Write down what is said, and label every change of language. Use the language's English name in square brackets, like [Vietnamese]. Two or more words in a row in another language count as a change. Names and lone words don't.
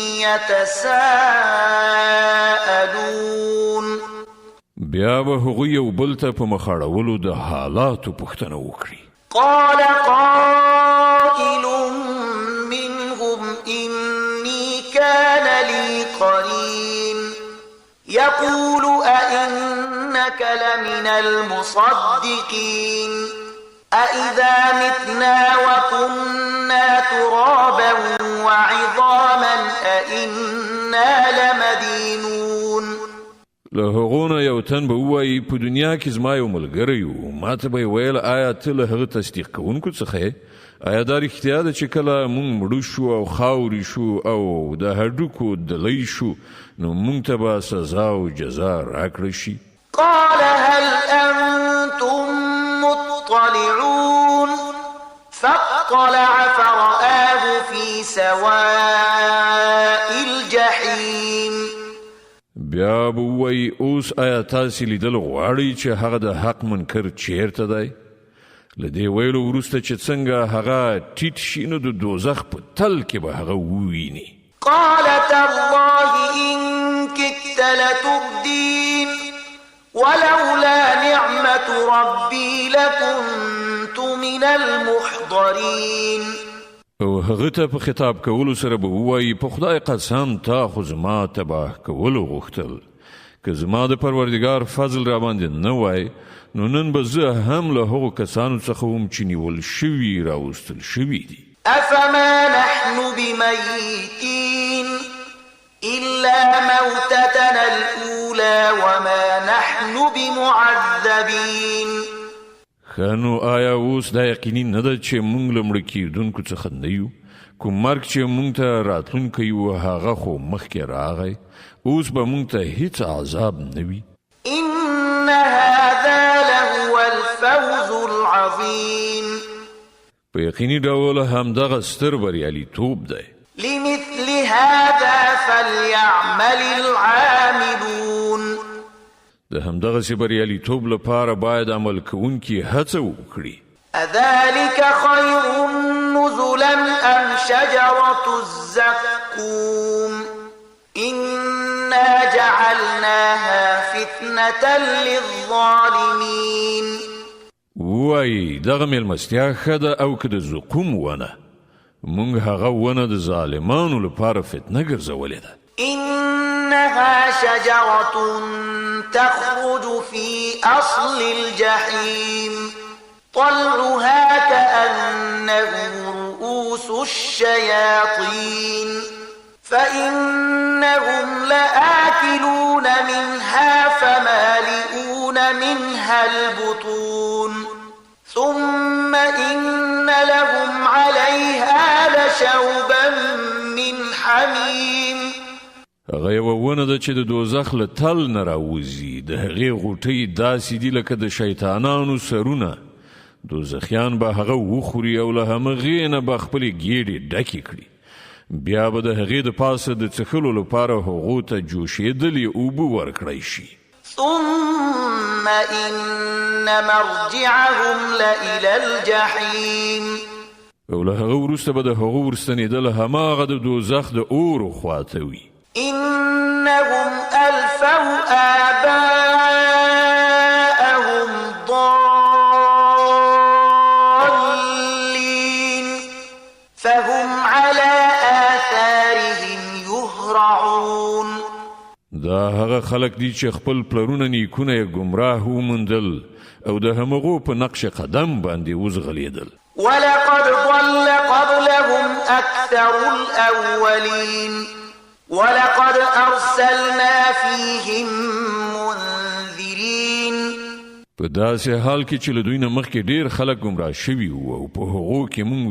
[Arabic] يتساءلون [Pashto] بیا به هغوی یو بل ته په مخاړولو د حالاتو پوښتنه وکړي. [Arabic] قال قائل منهم إني كان لي قرين يقول أئنك لمن المصدقين أإذا متنا وكنا ترابا وعظاما أإنا لمدينون. [Pashto] له هغو نه یو تن به ووایي په دنیا کې زما یو ملګری و، ما ته به یې ویل آیا ته له هغه تصدیق کوونکو څخه یې؟ آیا دا رښتیا ده چې کله موږ مړه شو او خاورې شو او د هډوکو دلی شو نو موږ ته به سزا او جزا راکړه شي؟ [Arabic] قال هل أنتم مطلعون فاطلع فرآه في سواء الجحيم. [Pashto] بیا به ووایي اوس آیا تاسې لیدل غواړئ چې هغه د حق منکر چیرته دی؟ له دې ویلو وروسته چې څنګه هغه ټیټ شي نو د دوزخ په تل کې به هغه وویني. [Arabic] قال تالله إن كدت لتردين ولولا نعمة ربي لكنت من المحضرين. [Pashto] او هغه ته په خطاب کولو سره به ووایي په خدای قسم تا خو زما تباه کولو غوښتل، که زما د پروردګار فضل را باندې نه وای نو نن به زه هم له هغو کسانو څخه وم چې نیول شوي راوستل شوي دي. [Arabic] أفما نحن بميتين إلا موتتنا الأولى وما نحن بمعذبين. [Pashto] خانو آیا اوس دا یقیني نه ده چې موږ له مړه کېدونکو څخه نه یو؟ کوم مرګ چې موږ ته راتلونکی و هغه خو مخکې راغی، اوس به موږ ته هیڅ عذاب نه وي. [Arabic] إن هذا لهو الفوز العظيم. [Pashto] په یقیني ډول همدغه ستر بریالیتوب دی. [Arabic] لمثل هذا فليعمل العاملون. [Pashto] د همدغسې بریالیتوب لپاره باید عمل کوونکي هڅه وکړي. [Arabic] أذلك خير نزلا أم شجرة الزقوم إنا جعلناها فتنة للظالمين. [Pashto] وایي دغه مېلمستیا ښه ده او که د زقوم ونه، موږ هغه ونه د ظالمانو لپاره فتنه ګرځولې ده. [Arabic] إنها شجرة تخرج في أصل الجحيم طلعها كأنه رؤوس الشياطين فإنهم لآكلون منها فمالئون منها البطون ثم إن لهم عليها لشوبا من حميم. [Pashto] هغه یوه ونه ده چې د دوزخ له تل نه راوځي، د هغې غوټۍ داسې دي لکه د شیطانانو سرونه. دوزخیان به هغه وخوري او له همغې نه به خپلې ګېډې ډکې کړي، بیا به د هغې د پاسه د څښلو لپاره هغو ته جوشېدلې اوبه ورکړی شي. [Arabic] ثم إن مرجعهم لإلى الجحيم. [Pashto] او له هغه وروسته به د هغو ورستنېدل هماغه د دوزخ د اورو خواته وي. [Arabic] إنهم ألفوا آباءهم ضالين فهم على آثارهم يهرعون. [Pashto] دا هغه خلق دي چې خپل پلرونه نیکونه یې ګمراه وموندل او د همغو په نقش قدم باندې وزغلیدل. [Arabic] ولقد ضل قبلهم أكثر الأولين ولقد أرسلنا فيهم منذرين. [Pashto] په داسې حال کې چې له دوی نه مخکې ډېر خلک ګمراه شوي وو او په هغو کې موږ